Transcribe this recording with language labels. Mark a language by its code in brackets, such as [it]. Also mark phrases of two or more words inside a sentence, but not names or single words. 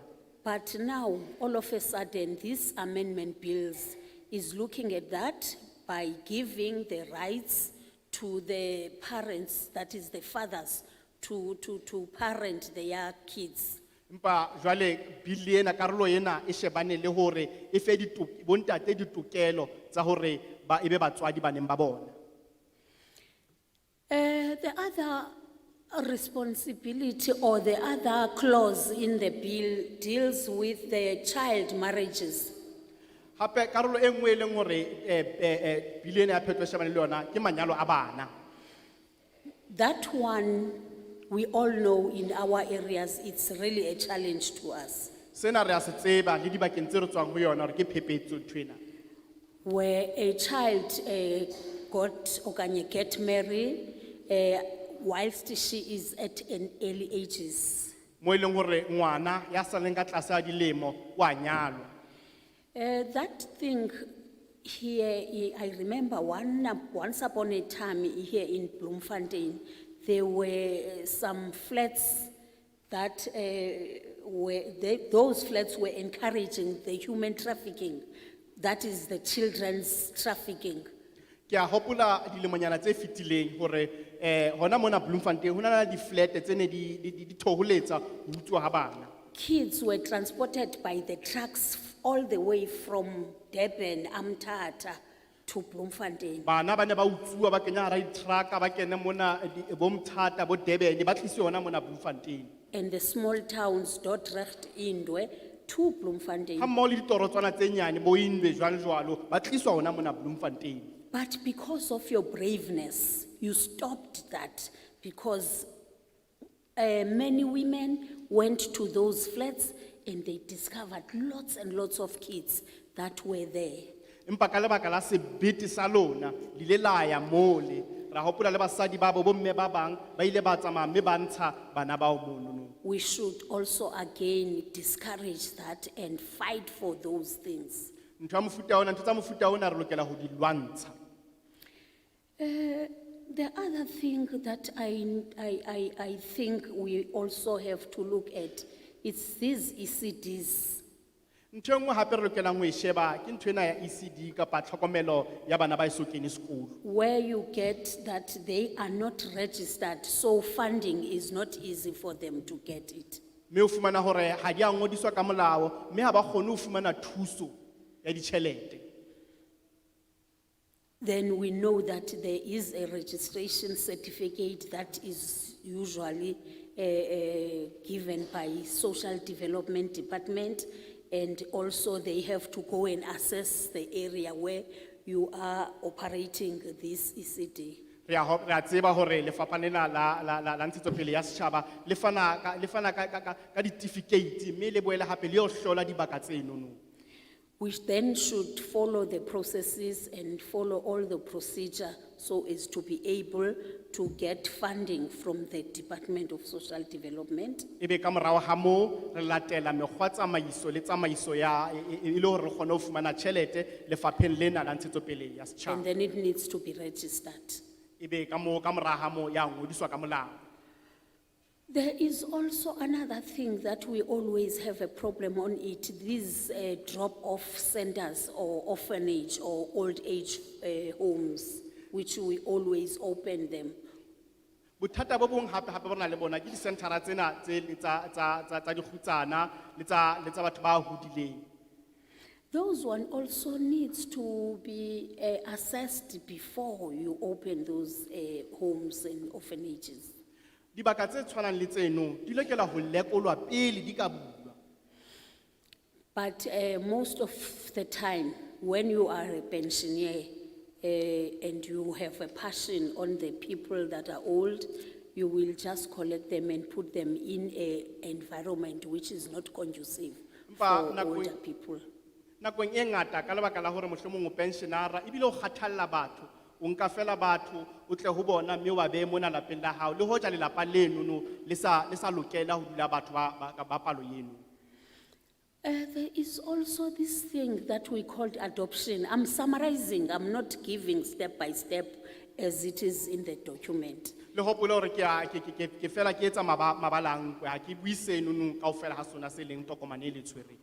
[en] But now, all of a sudden, this amendment bills is looking at that by giving the rights to the parents, that is the fathers, to parent their kids. [st] Empa jwale bill ena karolo ena e shebane le hore e fe bontate ditokelo tsa hore ba ebe batswadi baneng ba bona. [en] The other responsibility or the other clause in the bill deals with the child marriages. [st] Hape karolo e nngwe e leng hore bill ena ya phetho e shebane le yona ke manyalo a bana. [en] That one, we all know in our areas, it's really a challenge to us. [st] Sena re a se tseba le dibakeng tse re tswang ho yona hore ke phephetso nthwena. [en] Where a child get married whilst she is at an early ages. [st] Mo e leng hore ngwana ya saleng ka tlase a dilemo wa nyalwa. [en] That thing here, I remember once upon a time here in Bloemfontein, there were some flats that those flats were encouraging the human trafficking, that is the children's trafficking. [st] Ke a hopola dilemonyana tse fetileng hore hona mona Bloemfontein hona le di-flat tse ne di thoholetsa ho utswa ha bana. [en] Kids were transported by the trucks all the way from Durban, Amtata to Bloemfontein. [st] Bana ba ne ba utsuwa ba kenya hara di-truck ba kene mona bo Mthatha bo Durban ba tlisiwe hona mona Bloemfontein. [en] And the small towns, Dordrecht, Indwe, to Bloemfontein. [st] Ha mmoho le ditorotswana tse nyane bo Indwe jwalo ba tliswa hona mona Bloemfontein. [en] But because of your braveness, you stopped that because many women went to those flats and they discovered lots and lots of kids that were there. [st] Empa ka lebaka la sebete sa lona le ile la ya mole ra hopola le basadi ba bo mme ba bang ba ile ba tsamaya mme ba ntsha bana bao mono. [en] We should also again discourage that and fight for those things. [st] Ntho ya mofuta ona ntho tsa mofuta ona re lokela ho di lwantsha. [en] The other thing that I think we also have to look at, it's these ECDs. [st] Ntho e nngwe hape re lokelang ho e sheba ke ntho ena ya ECD kapa tlhokomelo ya bana ba eso kene sekolo. [en] Where you get that they are not registered, so funding is not easy for them to get it. [st] Mme o fumana hore ha di a ngodiswa ka molao mme ha ba kgone ho fumana thuso ya ditjhelete. [en] Then we know that there is a registration certificate that is usually given by Social Development Department, and also they have to go and assess the area where you are operating this ECD. [st] Re a tseba hore lefapha lena la ntshetsopele ya setjhaba le fana ka certificate mme le boele hape le yo hlola dibaka tseno. [en] We then should follow the processes and follow all the procedure so as to be able to get funding from the Department of Social Development. [st] Ebe ka morao ha moo re latela mekgwa tsamaiso le tsamaiso ya e le hore re kgone ho fumana tjhelete lefapheng lena la ntshetsopele ya [en] And [st] setjhaba. [en] then it needs to be registered. [st] Ebe ka mora ha moo ya ngodiswa ka molao. [en] There is also another thing that we always have a problem on it, these drop-off centers or orphanage or old age homes, which we always open them. [st] Bothata bo bong hape bo na le bona ke di-centera tsena tsa dikgutsana le tsa batho ba hodileng. [en] Those one also needs to be assessed before you open those homes and orphanages. [st] Dibaka tse tshwanang le tseno di lokela ho lekolwa pele di ka bulwa. [en] But most of the time, when you are a pensioner and you have a passion on the people that are old, you will just collect them and put them in an environment which is not conducive for older people. [st] Nakong e ngata ka lebaka la hore mohlomong o pensionera ebile o kgathalla batho o nka fela batho o tle ho bona mme wa be mona lapeng la hao le hoja lelapa leno no le sa lokela ho dula batho ba palo yeno. [en] There is also this thing that we called adoption. I'm summarizing, I'm not giving step by step as it is in the document. [st] Le hopole hore ke fela ke etsa mabalang ha ke bui seno no kaofela ha sona se leng tokomane le tshwereng.